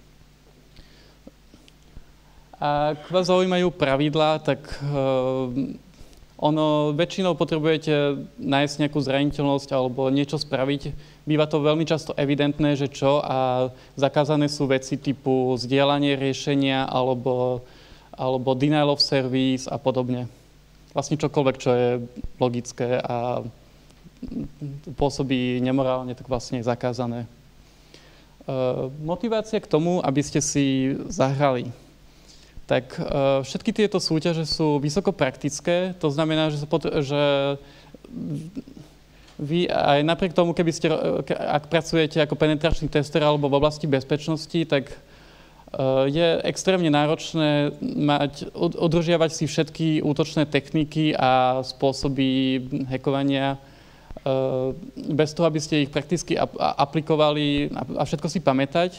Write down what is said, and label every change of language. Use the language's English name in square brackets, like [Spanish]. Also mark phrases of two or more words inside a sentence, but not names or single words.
[Slovak] Ak vás zaujímajú pravidlá, tak väčšinou potrebujete nájsť nejakú zraniteľnosť alebo niečo spraviť. Býva to veľmi často evidentné, že čo a zakázané sú veci typu zdieľanie riešenia alebo [English] denial of service [Slovak] a podobne. Vlastne čokoľvek, čo je logické a pôsobí nemorálne, tak vlastne je zakázané. Motivácia k tomu, aby ste si zahrali. Tak všetky tieto súťaže sú vysoko praktické, to znamená, že vy aj napriek tomu, ak pracujete ako penetračný tester alebo v oblasti bezpečnosti, tak je extrémne náročné udržiavať si všetky útočné techniky a spôsoby hackovania bez toho, aby ste ich prakticky aplikovali a všetko si pamätať.